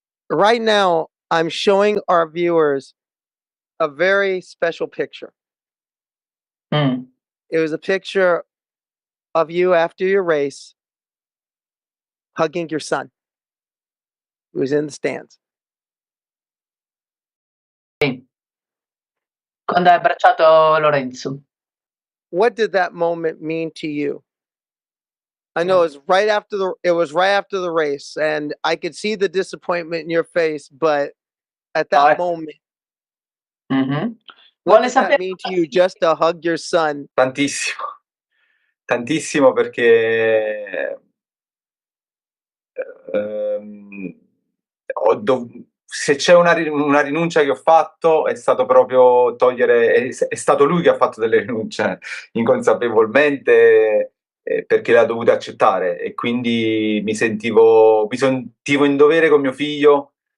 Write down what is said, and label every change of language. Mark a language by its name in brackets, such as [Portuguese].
[English] Right now, I'm showing our viewers a very special picture. It was a picture of you after your race hugging your son, who was in the stands. [Italian] Quando hai abbracciato Lorenzo. [English] What did that moment mean to you? I know it was right after the race, and I could see the disappointment in your face, but at that moment, what does that mean to you just to hug your son? [Italian] Tantissimo, tantissimo perché se c'è una rinuncia che ho fatto è stato proprio è stato lui che ha fatto delle rinunce inconsapevolmente perché le ha dovute accettare e quindi mi sentivo in dovere con mio figlio